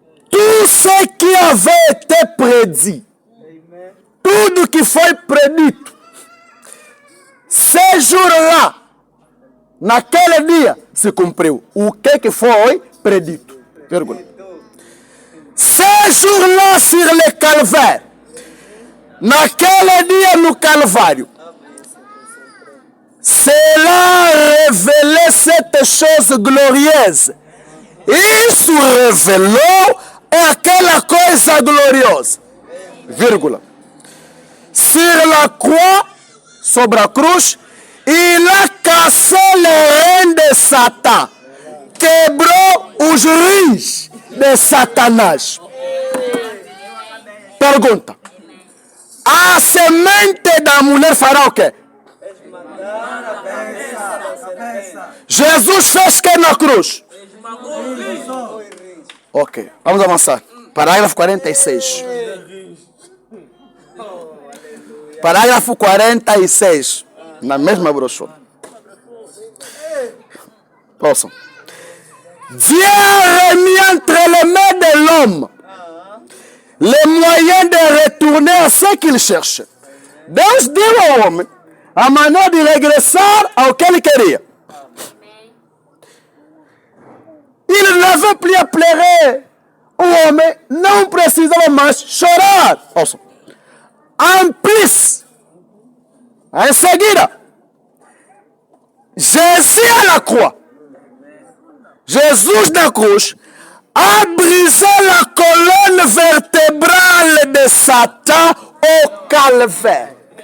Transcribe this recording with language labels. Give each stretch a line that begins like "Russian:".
French: Tout ce qui avait été prédit, tudo que foi predito,
Portuguese: 6 jours lá, naquele dia, se cumpriu. O que foi predito? Vírgula. 6 jours là sur le calvaire. Naquele dia no Calvário.
French: Cela révélait cette chose glorieuse.
Portuguese: Isso revelou aquela coisa gloriosa.
French: Vírgula. Sur la croix, sobre a cruz, il a cassé les reins de Satan.
Portuguese: Quebrou os rins de Satanás. Pergunta. A semente da mulher fará o quê? Jesus fez que na cruz? Ok, vamos avançar. Parágrafo 46. Parágrafo 46. Na mesma brochura. Ouçam.
French: Dieu a mis entre les mains de l'homme les moyens de retourner à ce qu'il cherchait.
Portuguese: Deus deu ao homem a maneira de regressar ao que ele queria.
French: Il n'avait plus à pleurer.
Portuguese: O homem não precisava mais chorar.
French: Ouçam. En plus, em seguida, Jésus à la croix. Jesus na cruz a brisé la colonne vertébrale de Satan au calvaire.